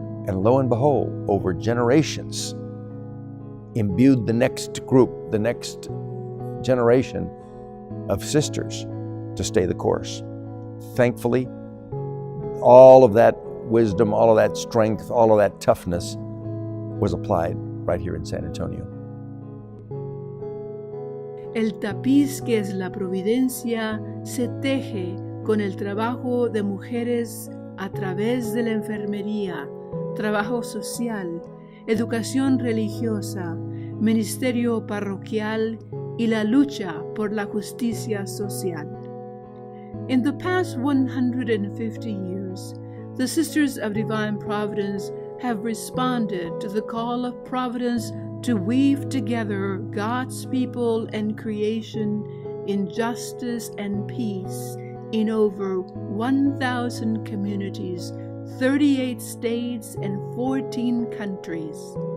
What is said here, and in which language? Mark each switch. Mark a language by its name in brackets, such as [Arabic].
[English] And lo and behold, over generations, imbued the next group, the next generation of sisters to stay the course. Thankfully, all of that wisdom, all of that strength, all of that toughness was applied right here in San Antonio. [Spanish] El tapiz que es la providencia se teje con el trabajo de mujeres a través de la enfermería, trabajo social, educación religiosa, ministerio parroquial y la lucha por la justicia social. [English] In the past 150 years, the Sisters of Divine Providence have responded to the call of Providence to weave together God's people and creation in justice and peace in over 1,000 communities, 38 states, and 14 countries.